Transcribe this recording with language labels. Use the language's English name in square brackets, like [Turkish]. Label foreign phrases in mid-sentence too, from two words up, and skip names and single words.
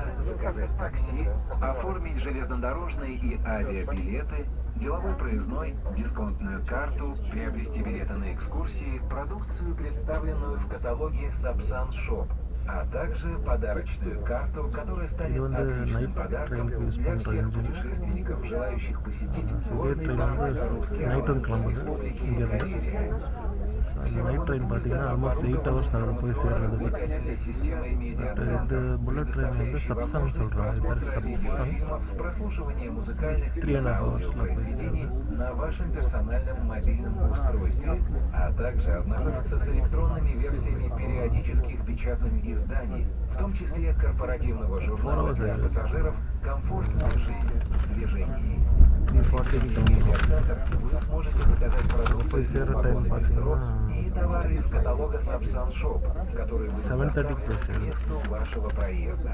[Russian] заказать такси, оформить железнодорожные и авиабилеты, деловой проездной, дисконтную карту, приобрести билеты на экскурсии, продукцию, представленную в каталоге Sapsan Shop, а также подарочную карту, которая станет отличным подарком для всех путешественников, желающих посетить горный парк русские республики Карелия. [English] night train [Tamil] பார்த்தீங்கன்னா [English] almost 8 hours [Tamil] ஆகும் போய் சேர்றதுக்கு. பட் இது [English] bullet train [Tamil] வந்து சப்சான் சொல்கிறாங்க, இது பேர் சப்சான். 3.5 hours போய் சேர்றது. [Russian] На вашем персональном мобильном устройстве, а также ознакомиться с электронными версиями периодических печатных изданий, в том числе корпоративного журнала для пассажиров «Комфортная жизнь в движении». Вы сможете заказать продукцию из вагона бистро и товары из каталога Sapsan Shop, которые будут доставлены к месту вашего проезда.